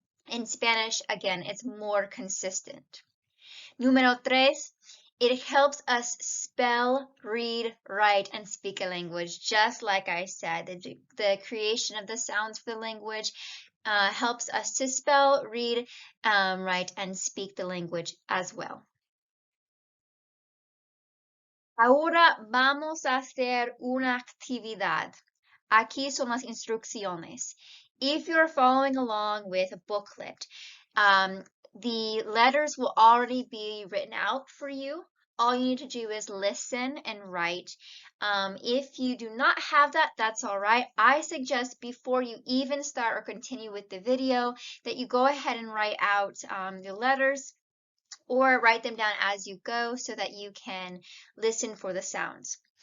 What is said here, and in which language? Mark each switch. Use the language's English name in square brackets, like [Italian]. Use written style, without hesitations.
[English] In Spanish, again, it's more consistent. [Spanish] Número 3, [English] it helps us spell, read, write, and speak a language. Just like I said, the creation of the sounds for the language helps us to spell, read, write, and speak the language as well. [Spanish] Ahora vamos a hacer una actividad. Aquí son las instrucciones. [English] If you're following along with a booklet, the letters will already be written out for you. All you need to do is listen and write. If you do not have that, that's all right. I suggest before you even start or continue with the video that you go ahead and write out the letters or write them down as you go so that you can listen for the sounds.